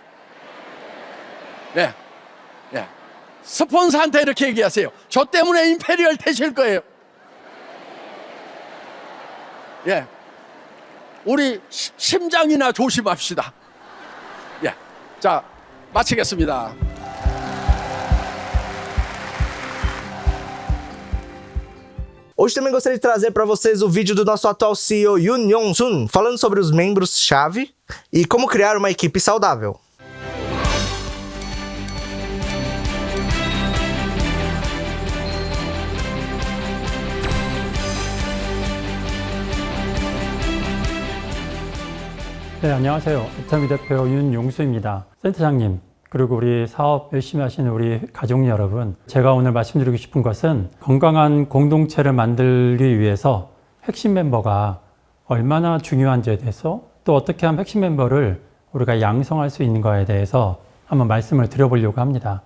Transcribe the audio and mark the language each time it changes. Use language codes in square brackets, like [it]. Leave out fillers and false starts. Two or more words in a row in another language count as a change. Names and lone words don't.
[ko] 네. 네. 스폰서한테 이렇게 얘기하세요. 저 때문에 임페리얼 되실 거예요. 예. 우리 심장이나 조심합시다. 예. 자, 마치겠습니다. [pt] Hoje também gostaria de trazer para vocês o vídeo do nosso atual CEO Yoon Yong-sun, falando sobre os membros-chave e como criar uma equipe saudável. [ko] 네, 안녕하세요. 애터미 대표 윤용수입니다. 센터장님, 그리고 우리 사업 열심히 하시는 우리 가족 여러분, 제가 오늘 말씀드리고 싶은 것은 건강한 공동체를 만들기 위해서 핵심 멤버가 얼마나 중요한지에 대해서, 또 어떻게 하면 핵심 멤버를 우리가 양성할 수 있는가에 대해서 한번 말씀을 드려보려고 합니다.